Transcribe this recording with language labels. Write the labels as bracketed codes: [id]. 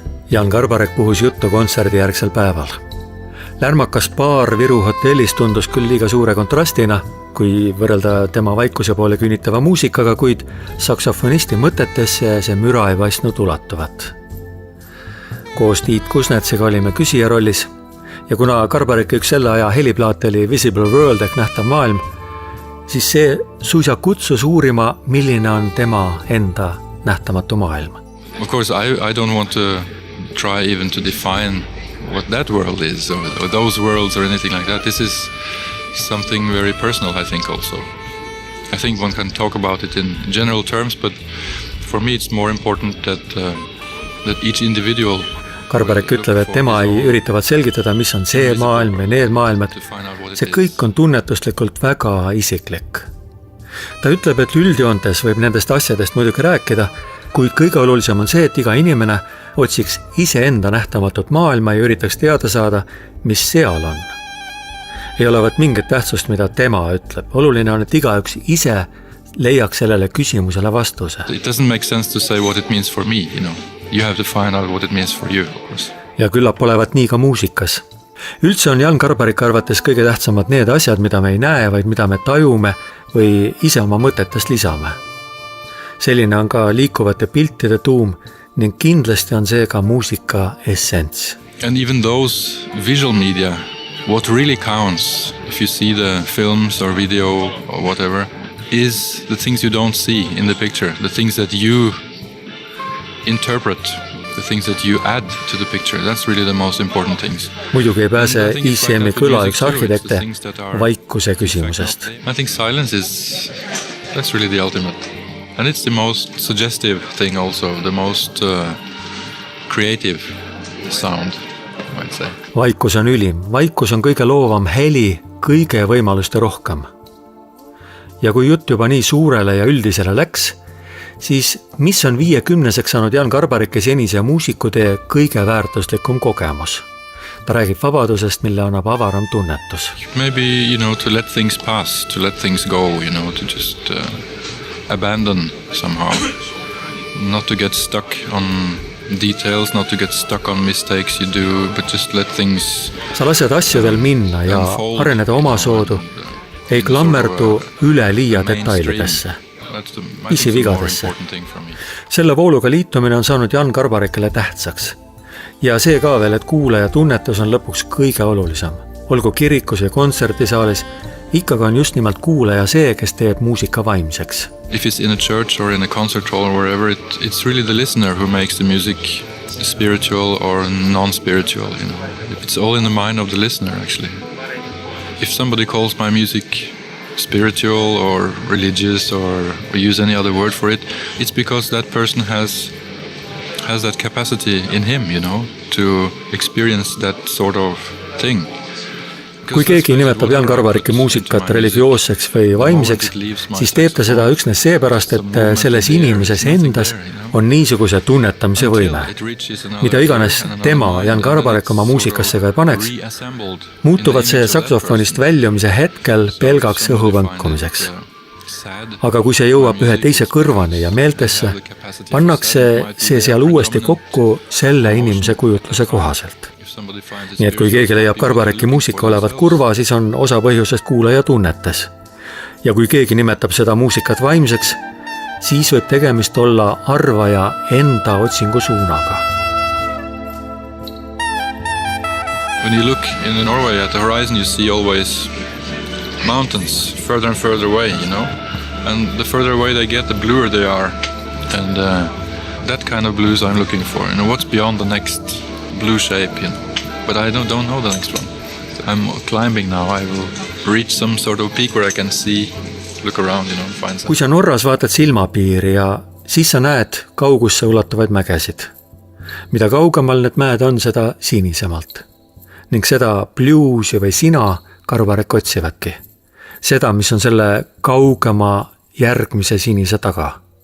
[et] Jan Garbarek puhus juttu kontserdi järgsel päeval. Lärmakas baar Viru hotellis tundus küll liiga suure kontrastina, kui võrrelda tema vaikuse poole küünitava muusikaga, kuid saksofonisti mõtetesse see müra ei paistnud ulatuvat. Koos Tiit Kusnetsiga olime küsija rollis ja kuna Garbareki üks selle aja heliplaat oli Visible World ehk nähtav maailm, siis see suisa kutsus uurima, milline on tema enda nähtamatu maailm. [en] Of course, I don't want to try even to define what that world is or those worlds or anything like that. This is something very personal, I think also. I think one can talk about it in general terms, but for me it's more important that that each individual [et] Karbarek ütleb, et tema ei üritavad selgitada, mis on see maailm või need maailmad. See kõik on tunnetuslikult väga isiklik. Ta ütleb, et üldjoontes võib nendest asjadest muidugi rääkida, kuid kõige olulisem on see, et iga inimene otsiks iseenda nähtamatut maailma ja üritaks teada saada, mis seal on. Ei olevat mingit tähtsust, mida tema ütleb. Oluline on, et igaüks ise leiaks sellele küsimusele vastuse. [en] It doesn't make sense to say what it means for me, you know. You have to find out what it means for you, of course. [et] Ja küllap olevat nii ka muusikas. Üldse on Jan Karbarik arvates kõige tähtsamad need asjad, mida me ei näe, vaid mida me tajume või ise oma mõtetest lisame. Selline on ka liikuvate piltide tuum ning kindlasti on see ka muusika essents. [en] And even those visual media, what really counts, if you see the films or video or whatever, is the things you don't see in the picture, the things that you interpret, the things that you add to the picture. That's really the most important things. [et] Muidugi ei pääse ICM-i kõla üks arhitekte vaikuse küsimusest. [en] I think silence that's really the ultimate. And it's the most suggestive thing also, the most creative sound, I might say. [et] Vaikus on ülim. Vaikus on kõige loovam heli, kõige võimaluste rohkem. Ja kui jutt juba nii suurele ja üldisele läks, siis mis on 50-seks saanud Jan Karbarike senise muusikutee kõige väärtuslikum kogemus? Ta räägib vabadusest, mille annab avaram tunnetus. [en] Maybe, you know, to let things pass, to let things go, you know, to just abandon somehow. Not to get stuck on details, not to get stuck on mistakes you do, but just let things... [et] Sa lased asjadel minna ja areneda oma soodu, ei klammerdu üle liia detailidesse. Pisivigadesse. Selle vooluga liitumine on saanud Jan Karbarikele tähtsaks. Ja see ka veel, et kuulaja tunnetus on lõpuks kõige olulisem. Olgu kirikus ja kontsertisaalis, ikkagi on just nimelt kuulaja see, kes teeb muusika vaimseks. [en] If it's in a church or in a concert hall or wherever, it's really the listener who makes the music spiritual or non-spiritual. You know? It's all in the mind of the listener, actually. If somebody calls my music spiritual or religious or use any other word for it, it's because that person has that capacity in him, you know, to experience that sort of thing. [et] Kui keegi nimetab Jan Karbarike muusikat religioosseks või vaimseks, siis teeb ta seda üksnes seepärast, et selles inimeses endas on niisuguse tunnetamise võime. Mida iganes tema, Jan Karbarik, oma muusikasse ka ei paneks, muutuvad see saksofonist väljumise hetkel pelgaks õhuvõnkumiseks. Aga kui see jõuab ühe teise kõrvani ja meeltesse, pannakse see seal uuesti kokku selle inimese kujutluse kohaselt. Nii et kui keegi leiab Karbariki muusika olevat kurva, siis on osa põhjusest kuulaja tunnetes. Ja kui keegi nimetab seda muusikat vaimseks, siis võib tegemist olla arvaja enda otsingu suunaga. [en] When you look in Norway at the horizon, you see always mountains further and further away, you know? And the further away they get, the bluer they are. And that kind of blues I'm looking for. You know, what's beyond the next blue shape, you know? But I don't know the next one. I'm climbing now. I will reach some sort of peak where I can see, look around, you know, and find something. [et] Kui sa Norras vaatad silmapiiri ja siis sa näed kaugusse ulatuvaid mägesid. Mida kaugemal need mäed on, seda sinisemalt. Ning seda bluesi või sina Karbarik otsivadki. Seda, mis on selle kaugema järgmise sinise taga.